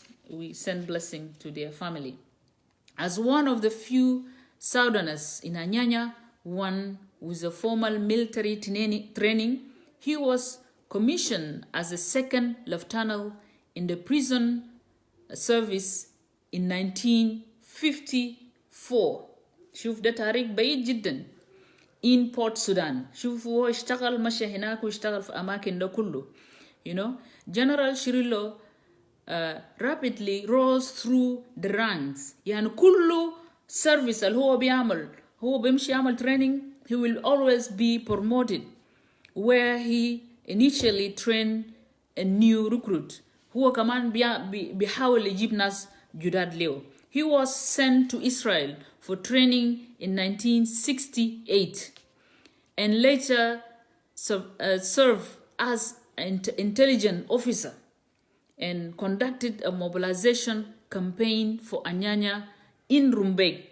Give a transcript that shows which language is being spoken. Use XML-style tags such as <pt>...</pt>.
<en>We send blessing to their family. As one of the few Southerners in Anyanya, one with a formal military training, he was commissioned as a second lieutenant in the prison service in 1954.</en> <ar>شوف ده تاريخ بعيد جدا.</ar> <en>In Port Sudan.</en> <ar>شوف هو اشتغل مشى هناك واشتغل في أماكن ده كله.</ar> <en>General Cirillo rapidly rose through the ranks.</en> <ar>يعني كله service اللي هو بيعمل هو بيمشي يعمل</ar> <en>training, he will always be promoted where he initially trained a new recruit.</en> <ar>هو كمان بيحاول يجيب ناس جداد له.</ar> <en>He was sent to Israel for training in 1968 and later served as an intelligence officer and conducted a mobilization campaign for Anyanya in Rumbek.</en>